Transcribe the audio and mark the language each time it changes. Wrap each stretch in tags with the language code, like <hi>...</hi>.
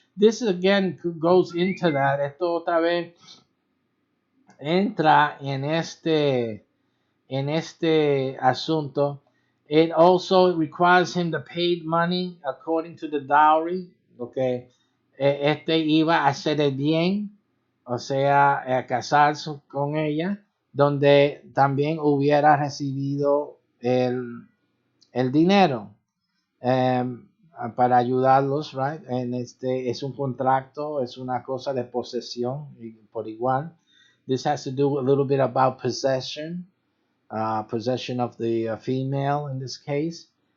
<en>This again goes into that.</en> <es>Esto otra vez entra en este asunto.</es> <en>It also requires him to pay money according to the dowry. Okay.</en> <es>Iba a hacer el bien, o sea, a casarse con ella, donde también hubiera recibido el dinero para ayudarlos, right? Es un contrato, es una cosa de posesión por igual.</es> <en>This has to do a little bit about possession. Possession of the female in this case.</en>